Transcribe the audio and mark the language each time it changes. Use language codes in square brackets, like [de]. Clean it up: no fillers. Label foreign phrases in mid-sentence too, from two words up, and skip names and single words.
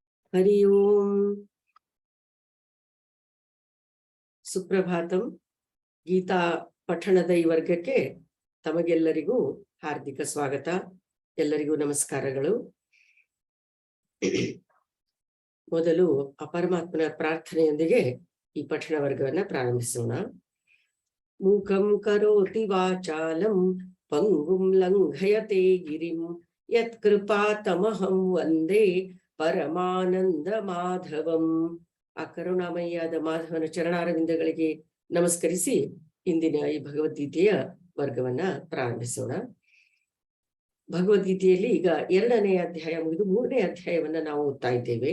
[kn] ಹರಿ ಓಂ. ಸುಪ್ರಭಾತಂ. ಗೀತಾ ಪಠಣದ ಈ ವರ್ಗಕ್ಕೆ ತಮಗೆಲ್ಲರಿಗೂ ಹಾರ್ದಿಕ ಸ್ವಾಗತ. ಎಲ್ಲರಿಗೂ ನಮಸ್ಕಾರಗಳು. ಮೊದಲು ಪರಮಾತ್ಮನ ಪ್ರಾರ್ಥನೆಯೊಂದಿಗೆ ಈ ಪಠಣ ವರ್ಗವನ್ನ ಪ್ರಾರಂಭಿಸೋಣ. [sa] ಮೂಕಂ ಕರೋತಿ ವಾಚಾಲಂ ಪಂಗುಂ ಲಂಘಯತೆ ಗಿರಿಂ ಯತ್ಕೃಪಾತಮಹಂ ವಂದೇ ಪರಮಾನಂದ ಮಾಧವಂ. [kn] ಆ ಕರುಣಾಮಯ್ಯಾದ ಮಾಧವನ ಚರಣಾರವಿಂದಗಳಿಗೆ ನಮಸ್ಕರಿಸಿ ಇಂದಿನ ಈ ಭಗವದ್ಗೀತೆಯ ವರ್ಗವನ್ನ ಪ್ರಾರಂಭಿಸೋಣ. ಭಗವದ್ಗೀತೆಯಲ್ಲಿ ಈಗ 2ನೇ ಅಧ್ಯಾಯ ಮುಗಿದು 3ನೇ ಅಧ್ಯಾಯವನ್ನ ನಾವು ಓದ್ತಾ ಇದ್ದೇವೆ.